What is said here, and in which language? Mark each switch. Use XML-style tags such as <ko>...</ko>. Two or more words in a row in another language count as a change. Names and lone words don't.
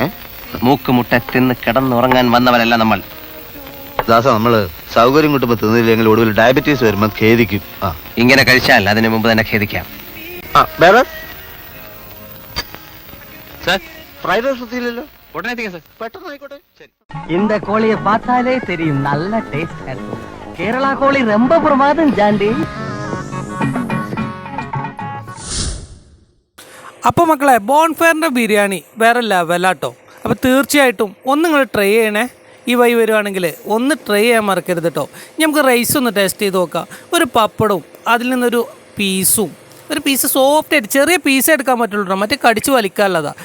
<ml>മൂക്ക് മുട്ട തിന്ന് കിടന്നുറങ്ങാൻ വന്നവരല്ല നമ്മൾ. ദാസ, നമ്മള് സൗകര്യം കിട്ടുമ്പോൾ തിന്നില്ലെങ്കിൽ ഒടുവിൽ ഡയബറ്റീസ് വരുമ്പോൾ ഖേദിക്കും. ഇങ്ങനെ കഴിച്ചാൽ അതിന് മുമ്പ് തന്നെ ഖേദിക്കാം.</ml> <en>fried rice</en> <ml>ഒത്തില്ലല്ലോ, ഉടനെ എത്തിക്കാം സാർ. പെട്ടെന്ന് ആയിക്കോട്ടെ. ശരി.</ml> <ta>இந்த கோழியை பார்த்தாலே தெரியும், நல்ல டேஸ்ட் இருக்கும். கேரளா கோழி ரொம்ப பிரமாதம் ஜாண்டி.</ta> <ml>അപ്പോൾ മക്കളെ, ബോൺഫയറിൻ്റെ ബിരിയാണി വേറെ ലെവലാട്ടോ. അപ്പോൾ തീർച്ചയായിട്ടും ഒന്ന് നിങ്ങൾ ട്രൈ ചെയ്യണേ. ഈ വഴി വരുവാണെങ്കിൽ ഒന്ന് ട്രൈ ചെയ്യാൻ മറക്കരുത് കേട്ടോ. നമുക്ക് റൈസ് ഒന്ന് ടേസ്റ്റ് ചെയ്ത് നോക്കാം. ഒരു പപ്പടവും അതിൽ നിന്നൊരു പീസും, ഒരു</ml> <en>piece soft</en> <ml>ആയിട്ട് ചെറിയ പീസ് എടുക്കാൻ പറ്റുള്ളൂ, മറ്റേ കടിച്ച് വലിക്കാനുള്ളതാണ്.</ml>